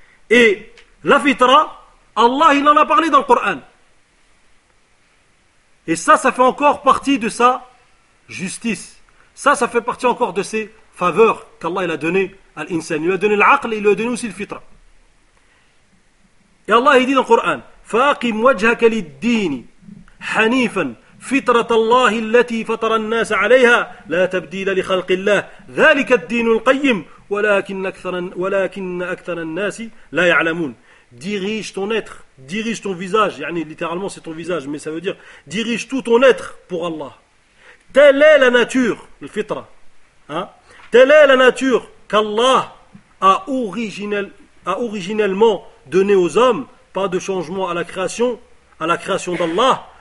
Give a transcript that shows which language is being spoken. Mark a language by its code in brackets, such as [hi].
[fr] Et la fitra, Allah, il en a parlé dans le Coran. Et ça fait encore partie de sa justice. Ça fait partie encore de ses faveurs qu'Allah il a donné à l'insan. Il lui a donné l'aql et il lui a donné aussi le fitra. Et Allah il dit dans le Coran, [ar] فَاقِمْ وَجْهَكَ لِلدِّينِ حَنِيفًا فِطْرَةَ اللَّهِ الَّتِي فَطَرَ النَّاسَ عَلَيْهَا لَا تَبْدِيلَ لِخَلْقِ اللَّهِ ذَلِكَ الدِّينُ الْقَيِّمُ وَلَكِنَّ أَكْثَرَ النَّاسِ لَا يَعْلَمُونَ. [fr] Dirige ton être, dirige ton visage, yani, littéralement c'est ton visage, mais ça veut dire dirige tout ton être pour Allah. Telle est la nature, le fitra, hein? Telle est la nature qu'Allah a originellement donné aux hommes, pas de changement à la création d'Allah.